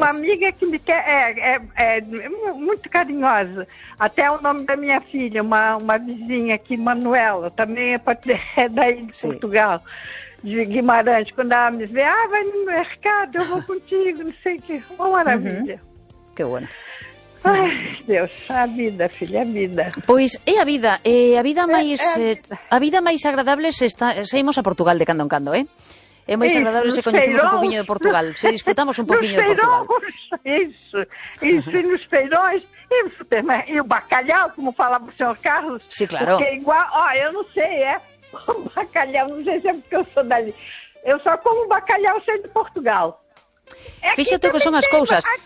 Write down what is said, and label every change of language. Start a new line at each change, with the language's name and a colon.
Portuguese: Tem uma amiga que me quer, é muito carinhosa, até o nome da minha filha, uma vizinha aqui, Manuela, também é daí de Sim. Portugal, de Guimarães, quando ela me vê, vai no mercado, eu vou contigo, não sei o que, uma maravilha.
Spanish: Uhum. Que bueno.
Portuguese: Ai, Deus, a vida, filha, a vida.
Galician: Pois é a vida, a vida máis agradable se está, saímos a Portugal de cando en cando, eh? É máis agradable se coñecemos un poquinho de Portugal, se disfrutamos un poquinho de Portugal.
Portuguese: Isso, e nos feirões, e o bacalhau, como falava o senhor Carlos.
Galician: Sí, claro.
Portuguese: Porque igual, eu não sei, é, o bacalhau, não sei se é porque eu sou dali, eu só como bacalhau sendo de Portugal.
Galician: Fíxate que son as cousas.